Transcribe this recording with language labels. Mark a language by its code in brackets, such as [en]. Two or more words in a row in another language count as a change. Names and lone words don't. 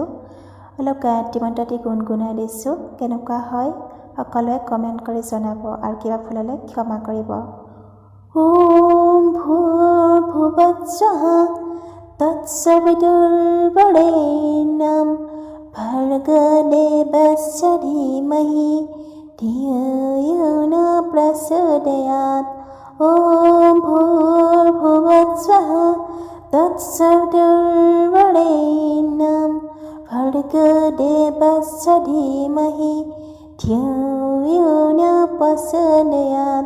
[as] অলপ গায়ত্ৰী মন্ত্ৰটি গুণগুণাই দিছোঁ। কেনেকুৱা হয় সকলোৱে কমেণ্ট কৰি জনাব আৰু কিবা ভুল হ'লে ক্ষমা কৰিব। [sa] ওম ভূৰ্ভুবস্সুঃ তৎসবিতুৰ্বৰেণ্যং ভৰ্গদেৱস্য ধীমহি ধিয়ো यो न प्रचोदयात्। ॐ भूर्भुवस्सुः तत्सवितुर्वरेण्यं भर्गदेवस्य धीमहि धियो यो न प्रचोदयात्।